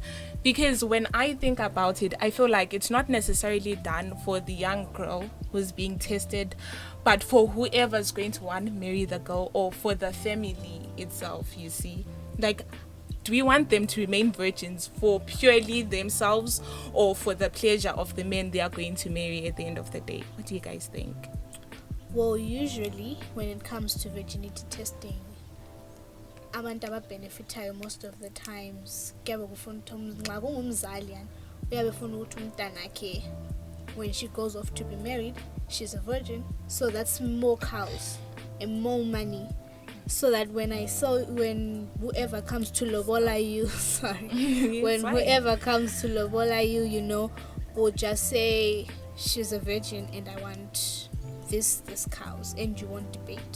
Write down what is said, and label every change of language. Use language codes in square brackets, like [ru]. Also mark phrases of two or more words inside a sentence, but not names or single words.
[en] Because when I think about it, I feel like it's not necessarily done for the young girl who's being tested, but for whoever's going to want to marry the girl or for the family itself, you see. Like, do we want them to remain virgins for purely themselves or for the pleasure of the men they are going to marry at the end of the day? What do you guys think? Well, usually when it comes to virginity testing, [nd] abantu ababhenefithayo [en] most of the times [nd] kuyabe kufuna ukuthi nxa kungumzali yani uyabe efuna ukuthi umntanakhe [en] when she goes off to be married, she's a virgin, so that's more cows and more money. So that when whoever comes to lobola you, whoever comes to lobola you, you know, will just say she's a virgin and I want this cows, and you won't debate.